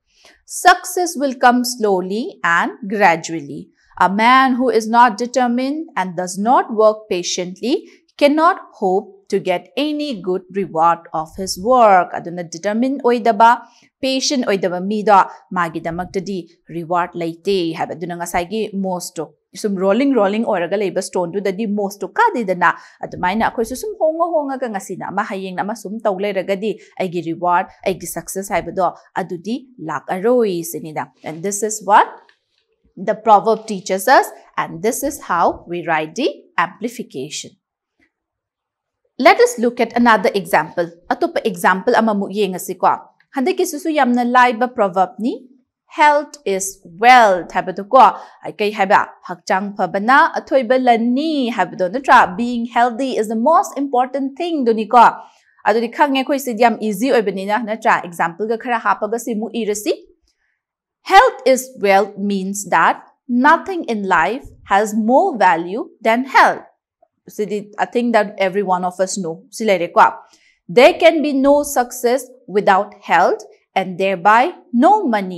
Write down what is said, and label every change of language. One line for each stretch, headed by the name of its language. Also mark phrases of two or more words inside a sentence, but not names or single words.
English: Success will come slowly and gradually. A man who is not determined and does not work patiently cannot hope to get any good reward of his work.
Manipuri: Aduna determined oidaba, patient oidaba mido magi damaktadi reward laite have aduna nga saigi mosto. Sum rolling oraga leiba stone to the mosto kadi dana adumaina akhoi sum honga ka ngasina ma hayeng na ma sum tawleiragadi aigi reward aigi success haibado adudi lak aroi sinida.
English: And this is what the proverb teaches us, and this is how we write the amplification. Let us look at another example.
Manipuri: Atopa example amamu yengasi ko. Handiki susu yamna laiba proverb ni
English: health is wealth
Manipuri: habado ko. Ay kay haba hakchang pabana atoy balani habado natra
English: being healthy is the most important thing
Manipuri: duni ko. Ado di khange ko isidiam easy oy banina natra example ga khara hapaga simu irasi.
English: Health is wealth means that nothing in life has more value than health. So I think that every one of us know. There can be no success without health and thereby no money.